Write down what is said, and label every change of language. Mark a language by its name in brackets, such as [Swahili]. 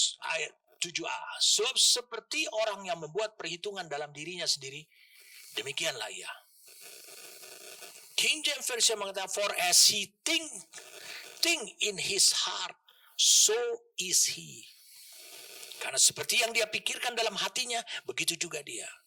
[Indonesian] Ayat 7a. Sebab seperti orang yang membuat perhitungan dalam dirinya sendiri, demikianlah ia. [English] King James Version [Indonesian] mengatakan, [English] for as he think in his heart, so is he. [Indonesian] Karena seperti yang dia pikirkan dalam hatinya, begitu juga dia.